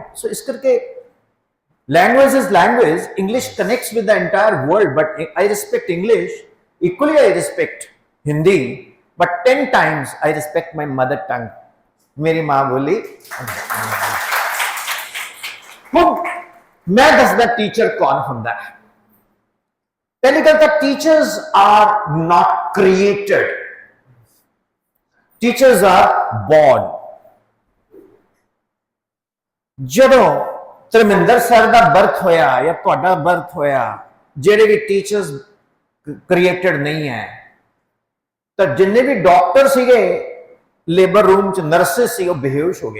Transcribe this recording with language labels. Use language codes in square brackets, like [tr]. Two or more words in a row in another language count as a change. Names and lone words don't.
[en] सो [pa] ਇਸ ਕਰਕੇ [en] language is language, English connects with the entire world, but I respect English equally, I respect Hindi, but 10 times I respect my mother tongue. [pa] ਮੇਰੀ ਮਾਂ ਬੋਲੀ ਮੈਂ ਦੱਸਦਾ ਟੀਚਰ ਕੌਣ ਹੁੰਦਾ ਹੈ। ਪਹਿਲੀ ਗੱਲ ਤਾਂ [en] teachers are not created, teachers are born. [pa] ਜਦੋਂ ਧਰਮਿੰਦਰ ਸਰ ਦਾ ਬਰਥ ਹੋਇਆ ਯਾ ਤੁਹਾਡਾ ਬਰਥ ਹੋਇਆ, ਜਿਹੜੇ ਭੀ [en] teachers created [pa] ਨਹੀਂ ਹੈ, ਤਾਂ ਜਿੰਨੇ ਭੀ ਡਾਕਟਰ ਸੀਗੇ [en] labour room [pa] ਚ, ਨਰਸਾਂ ਸੀ, ਬੇਹੋਸ਼ ਹੋ ਗਏ।